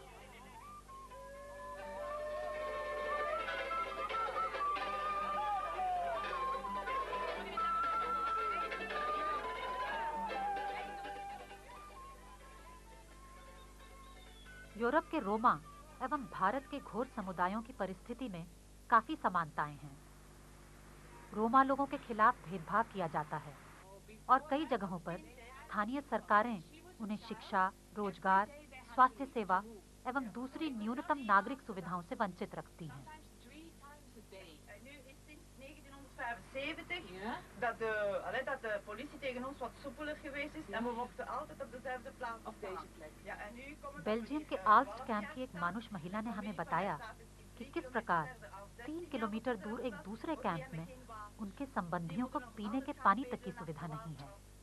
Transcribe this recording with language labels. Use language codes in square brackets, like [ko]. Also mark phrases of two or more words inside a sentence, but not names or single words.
[hi] यूरोप के रोमा एवं भारत के घोर समुदायों की परिस्थिति में काफी समानताएं हैं। रोमा लोगों के खिलाफ भेदभाव किया जाता है और कई जगहों पर स्थानीय सरकारें उन्हें शिक्षा, रोजगार, स्वास्थ्य सेवा एवं दूसरी न्यूनतम नागरिक सुविधाओं से वंचित रखती हैं। [nl] Dat de politie tegen ons wat soepeler geweest is en we mochten altijd op dezelfde plaats op deze plek. Ja, en nu komen [hi] बेल्जियम के आल्स्ट कैंप की एक मानुष महिला ने हमें बताया कि किस प्रकार 3 किलोमीटर दूर एक दूसरे कैंप में उनके संबंधियों को पीने के पानी तक की सुविधा नहीं है।